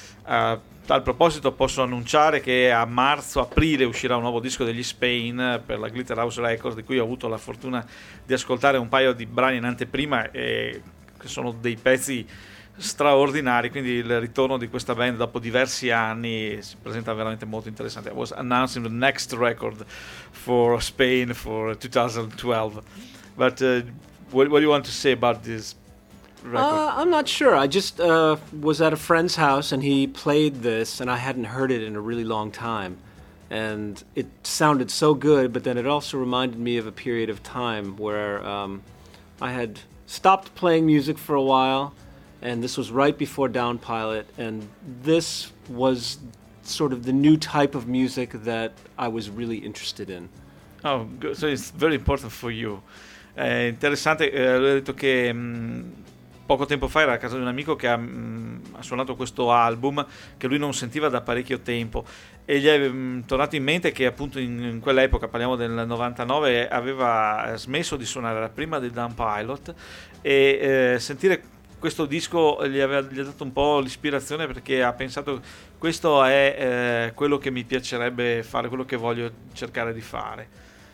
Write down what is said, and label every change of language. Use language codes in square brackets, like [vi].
[it] A tal proposito posso annunciare che a marzo-aprile uscirà un nuovo disco degli Spain per la Glitter House Records, di cui ho avuto la fortuna di ascoltare un paio di brani in anteprima, e che sono dei pezzi straordinari, quindi il ritorno di questa band dopo diversi anni si presenta veramente molto interessante. [en] I was announcing the next record for Spain for 2012, but what do you want to say about this record? I'm not sure, I just was at a friend's house and he played this and I hadn't heard it in a really long time and it sounded so good, but then it also reminded me of a period of time where I had stopped playing music for a while. And this was right before Downpilot, and this was sort of the new type of music that I was really interested in. Oh, good. So it's very important for you. [it] È interessante, lui ha detto che poco tempo fa era a casa di un amico che ha suonato questo album che lui non sentiva da parecchio tempo, e gli è tornato in mente che appunto in quell'epoca, parliamo del 99, aveva smesso di suonare, era prima del Downpilot, e sentire questo disco gli ha dato un po' l'ispirazione, perché ha pensato: questo è quello che mi piacerebbe fare, quello che voglio cercare di fare.